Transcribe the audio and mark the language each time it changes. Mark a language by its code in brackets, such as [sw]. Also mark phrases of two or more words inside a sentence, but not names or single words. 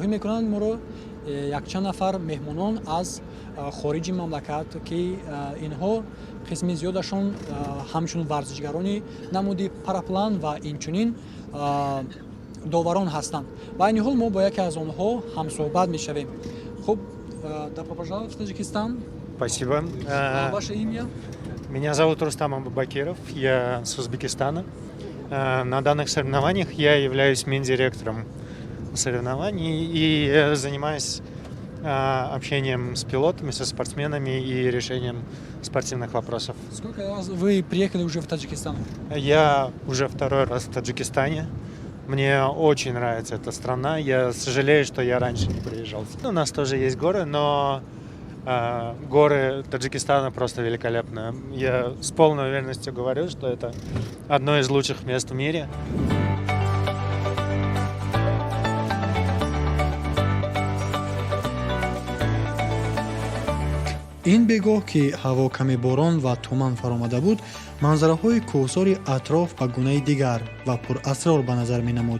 [tg] мекунанд моро якчанд нафар меҳмонон аз хориҷи мамлакат ки инҳо қисми зиёдашон ҳамчун варзишгарони намуди параплан ва инчунин доварон ҳастанд. Ва айни ҳол мо бо яке аз онҳо ҳамсуҳбат мешавем. Хуб, [ru] добро пожаловать в Таджикистан. Спасибо. Ваше имя? Меня зовут Рустам Абубакиров, я с Узбекистана. На данных соревнованиях я являюсь мендиректором соревнований и занимаюсь общением с пилотами, со спортсменами и решением спортивных вопросов. Сколько раз вы приехали уже в Таджикистан? Я уже второй раз в Таджикистане. Мне очень нравится эта страна. Я сожалею, что я раньше не приезжал. У нас тоже есть горы, но горы Таджикистана просто великолепные. Я с полной уверенностью говорю, что это одно из лучших мест в мире. [tg] ин бегоҳ ки ҳаво каме борон ва туман фаромада буд, манзараҳои кӯҳсори атроф ба гунаи дигар ва пурасрор ба назар менамуд.